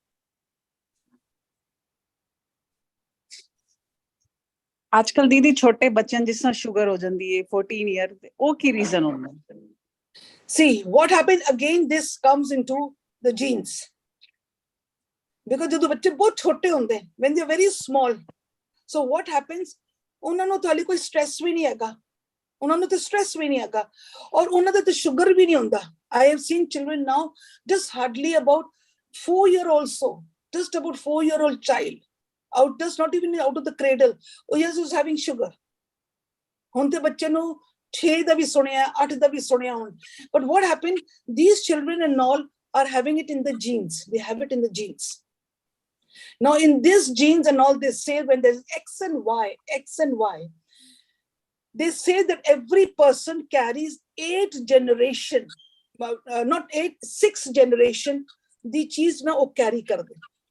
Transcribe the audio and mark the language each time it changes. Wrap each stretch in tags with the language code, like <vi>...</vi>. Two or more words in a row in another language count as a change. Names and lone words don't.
<hi>आजकल दीदी छोटे बच्चों जिस तरह शुगर हो जाती है 14 ईयर</hi> <pa>ਉਹ ਕੀ ਰੀਜ਼ਨ ਹੁੰਦਾ?</pa> <en>See, what happens again, this comes into the genes. Because</en> <pa>ਜਦੋਂ ਬੱਚੇ ਬਹੁਤ ਛੋਟੇ ਹੁੰਦੇ,</pa> <en>when they're very small, so what happens,</en> <pa>ਉਹਨਾਂ ਨੂੰ ਤਾਂ ਕੋਈ stress ਵੀ ਨਹੀਂ ਹੈਗਾ, ਉਹਨਾਂ ਨੂੰ ਤਾਂ stress ਵੀ ਨਹੀਂ ਹੈਗਾ, ਔਰ ਉਹਨਾਂ ਦਾ ਤਾਂ sugar ਵੀ ਨਹੀਂ ਹੁੰਦਾ.</pa> <en>I have seen children now, just hardly about 4-year-old, so just about 4-year-old child, out, just not even out of the cradle, oh yes, who's having sugar.</en> <pa>ਹੁਣ ਤੇ ਬੱਚੇ ਨੂੰ 6 ਦਾ ਵੀ ਸੁਣਿਆ, 8 ਦਾ ਵੀ ਸੁਣਿਆ ਹੁਣ.</pa> <en>But what happened, these children and all are having it in the genes. They have it in the genes. Now in these genes and all, they say when there's X and Y, they say that every person carries 8 generation, not 8, 6 generation,</en> <pa>ਜੋ ਚੀਜ਼ਾਂ ਨੇ ਓ carry ਕਰਦੇ.</pa>